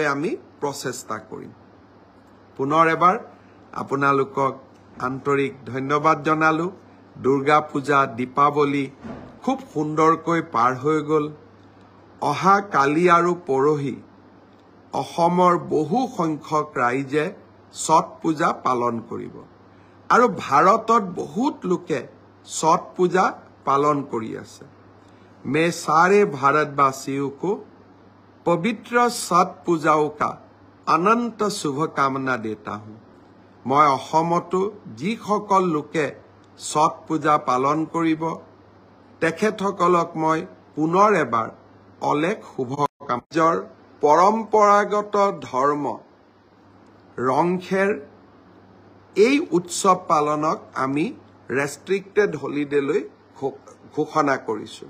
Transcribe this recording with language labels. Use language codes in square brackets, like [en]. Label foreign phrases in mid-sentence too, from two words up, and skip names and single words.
[as] আমি প্ৰচেষ্টা কৰিম পুনৰ এবাৰ আপোনালোকক আন্তৰিক ধন্যবাদ জনালো দুৰ্গা পূজা দীপাৱলী খুব সুন্দৰকৈ পাৰ হৈ গ'ল অহা কালি আৰু পৰহি অসমৰ বহু সংখ্যক ৰাইজে ছট পূজা পালন কৰিব আৰু ভাৰতত বহুত লোকে ছট পূজা পালন কৰি আছে [hi] मैं सारे भारतवासियों को पवित्र छठ पूजाओं का अनंत शुभकामना देता हूँ मैं [as] অসমতো যিসকল লোকে ছট পূজা পালন কৰিব তেখেতসকলক মই পুনৰ এবাৰ অলেখ শুভকামনা পৰম্পৰাগত ধৰ্ম ৰংখেৰ এই উৎসৱ পালনক আমি [en] restricted holidayলৈ [as] ঘোষণা কৰিছোঁ।